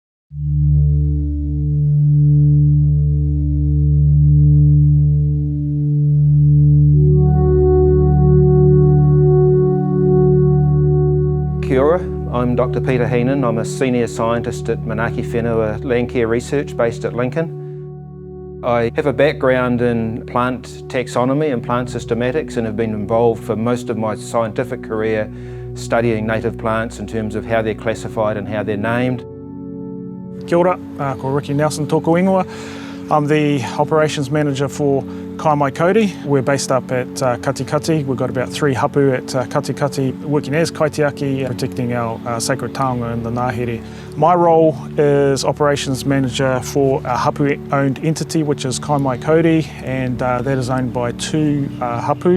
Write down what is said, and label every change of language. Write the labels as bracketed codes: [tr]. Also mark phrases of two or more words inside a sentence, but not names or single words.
[mi] Kia ora, [en] I'm Dr. Peter Heenan. I'm a senior scientist at Manaaki Whenua Landcare Research based at Lincoln. I have a background in plant taxonomy and plant systematics and have been involved for most of my scientific career studying native plants in terms of how they're classified and how they're named. [mi] Kia ora, ko Riki Nelson tōku ingoa. [en] I'm the operations manager for Kaimai Kauri. We're based up at Katikati. We've got about 3 hapu at Katikati, working as kaitiaki, protecting our sacred taonga in the Ngāhere. My role is operations manager for a hapu-owned entity, which is Kaimai Kauri, and that is owned by 2 hapu.